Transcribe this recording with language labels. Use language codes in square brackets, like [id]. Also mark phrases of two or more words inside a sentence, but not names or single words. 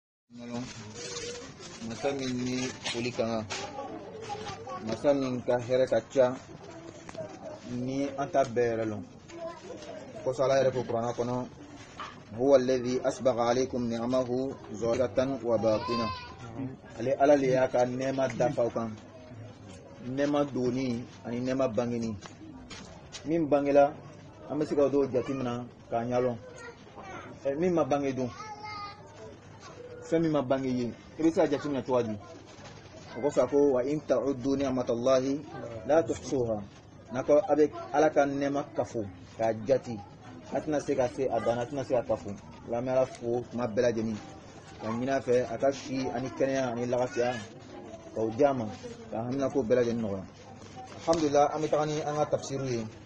[bm] masa min ni foli kanga masa min ka hɛrɛ ka ca ni an ta bɛɛ yɛrɛ lɔn kɔsɔ ala yɛrɛ ko kuranna kɔnɔ [ar] هو الذي أسبغ عليكم نعمه ظاهرة وباطنة [bm] ale ala le y'a ka nɛɛma dafa kan nɛɛma doni ani nɛɛma bangeni min bangela an bɛ se ka dɔw jateminɛ k'a ɲalɔn min ma bange dun fɛn min ma bange ye i bɛ se ka jateminɛ cogo di o kɔfɛ ko [ar] وإن تعدوا نعمة الله لا تحصوها [bm] nako a bɛ ala ka nɛɛma kafo k'a jati a tɛna se ka se a dan a tɛna se ka kafo wa an bɛ ala fo tuma bɛɛ lajɛlen ka ɲini a fɛ a ka si ani kɛnɛya ani lafiya k'o di a ma ka hamina ko bɛɛ lajɛlen nɔgɔya alhamdulillah an bɛ taga ni an ka tafsiru ye